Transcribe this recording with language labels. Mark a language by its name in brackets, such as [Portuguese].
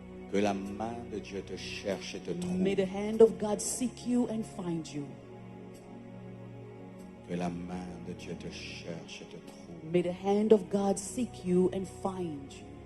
[French] Que la main de Dieu te cherche et te [English] May [French] trouve. [English] the hand of God seek you and find you. [French] Que la main de Dieu te cherche et te trouve. [English] May the hand of God seek you and find you.